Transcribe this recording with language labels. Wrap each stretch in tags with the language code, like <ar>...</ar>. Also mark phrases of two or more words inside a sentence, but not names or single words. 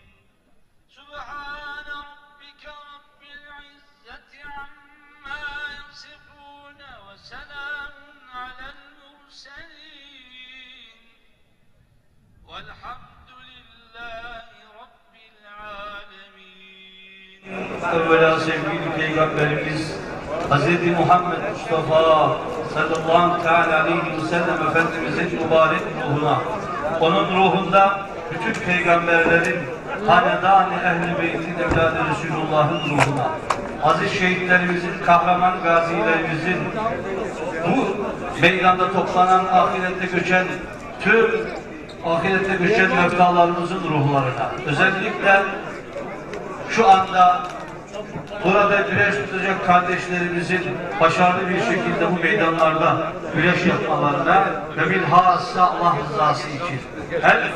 <ar>سبحان ربك رب العزة عما يصفون وسلام على المرسلين والحمد لله رب العالمين.</ar> <tr>Evvela sevgili Peygamberimiz Hz. Muhammed Mustafa</tr> <ar>صلى الله تعالى عليه وسلم</ar> <tr>Efendimizin mübarek ruhuna, onun ruhunda bütün peygamberlerin, hanedan-ı ehl-i beytin evladı Resulullah'ın ruhuna, aziz şehitlerimizin, kahraman gazilerimizin, bu meydanda toplanan, ahirette göçen tüm ahirette göçen mevtalarımızın ruhlarına, özellikle şu anda burada güreş tutacak kardeşlerimizin başarılı bir şekilde bu meydanlarda güreş yapmalarına ve bilhassa Allah rızası için.</tr>